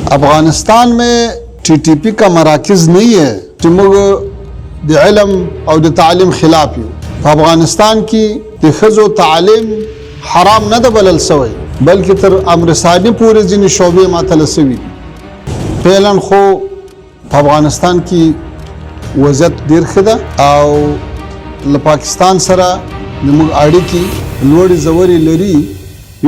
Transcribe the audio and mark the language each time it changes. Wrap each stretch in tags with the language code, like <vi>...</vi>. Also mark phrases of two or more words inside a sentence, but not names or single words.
<ur>افغانستان میں ٹی ٹی پی کا مراکز نہیں ہے</ur> <ps>چې موږ د علم او د تعلیم خلاف یو. افغانستان کې د ښځو تعلیم حرام نه ده بلل سوی بلکې تر امر ثاني پورې ځینې شعبې معطله سوي دي. فعلا خو په افغانستان کې وضعیت ډېر ښه ده او له پاکستان سره زموږ اړیکې لوړې ژورې لري.</ps>